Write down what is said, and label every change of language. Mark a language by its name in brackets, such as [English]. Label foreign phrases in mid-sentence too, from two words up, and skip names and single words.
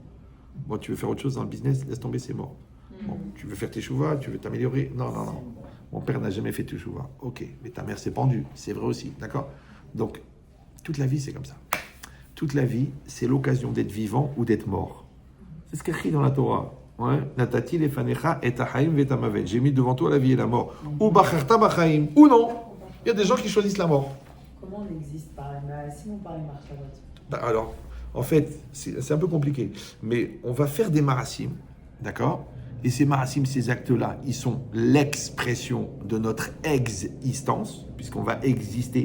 [French] Bon, tu veux faire autre chose dans le business? Laisse tomber, c'est mort. Bon, tu veux faire tes chouvas? Tu veux t'améliorer? Non. Mon père n'a jamais fait tes chouvas. Ok, mais ta mère s'est pendue. C'est vrai aussi, d'accord? Donc, toute la vie, c'est comme ça. Toute la vie, c'est l'occasion d'être vivant ou d'être mort. C'est ce qu'il y a écrit dans la Torah. Ouais. [Hebrew] נתתי לפניך את החיים והמוות. [French] J'ai mis devant toi la vie et la mort. [Hebrew] ובחרת בחיים, [French] ou non. Il y a des gens qui choisissent la mort. Comment on existe par la si on parle de alors, en fait, c'est un peu compliqué. Mais on va faire des marasim, d'accord? Et ces marasim, ces actes-là, ils sont l'expression de notre existence, puisqu'on va exister.